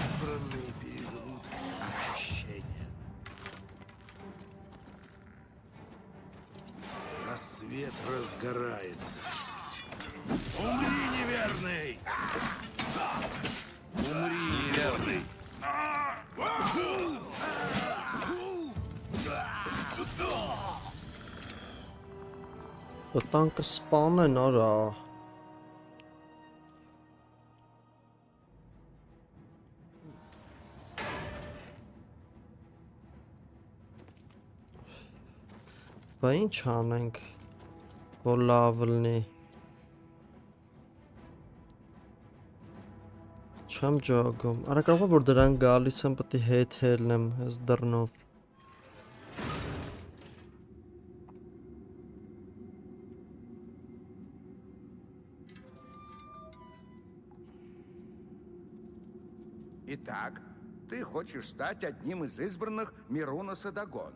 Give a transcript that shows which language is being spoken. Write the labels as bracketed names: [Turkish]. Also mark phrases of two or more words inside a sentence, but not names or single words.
[Russian] избранные переживут очищение. Рассвет разгорается. Умри, неверный! Умри, неверный! [Armenian] Տանկը սպանեն, արա։ Բա ինչ անենք, որ լավ լինի։ Չեմ ջոգում։ Արա կարող է որ դրան գալիս եմ, պետք է հետ հելնեմ այս դռնով։ [Russian] Итак, ты хочешь стать одним из избранных Мируноса Дагона.